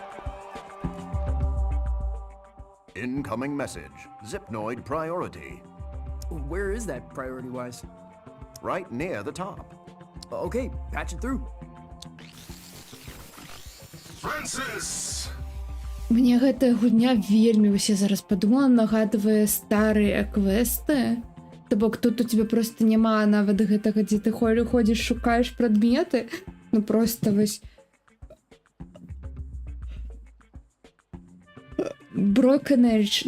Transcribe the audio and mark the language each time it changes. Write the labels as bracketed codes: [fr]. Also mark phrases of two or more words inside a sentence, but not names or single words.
[en] Incoming message. Zipnoid priority. Where is that priority-wise? Right near the top. Okay, patch it through. Francis! [be] Мне гэтая гульня вельмі, вось я зараз падумала, нагадвае старыя квесты. То бок тут у тебя просто няма нават гэтага, дзе ты ходзіш, шукаеш прадметы. Ну просто вось Broken Age.